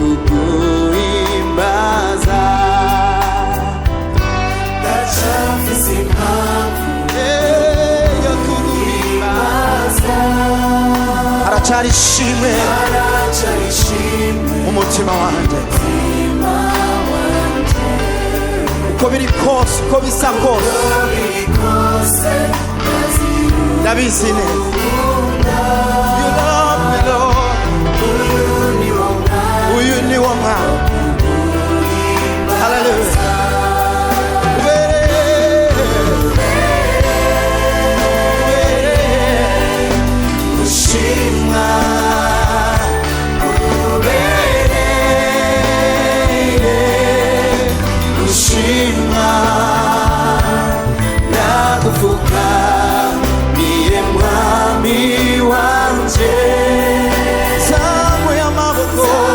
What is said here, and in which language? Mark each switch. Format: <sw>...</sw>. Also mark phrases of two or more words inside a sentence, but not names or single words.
<rn>kuguhimbaza ndacafise impamvu yo kuguhimbaza haracari ishimwe mu mutima wanje uko biri kose uko bisa kose ndabizi neza</rn> <en>you love me Lord</en> <rn>uyu ni wo mwanya hallelujah ushimwa ushimwa nakuvuga niye mwami wanje zamuye amaboko</rn>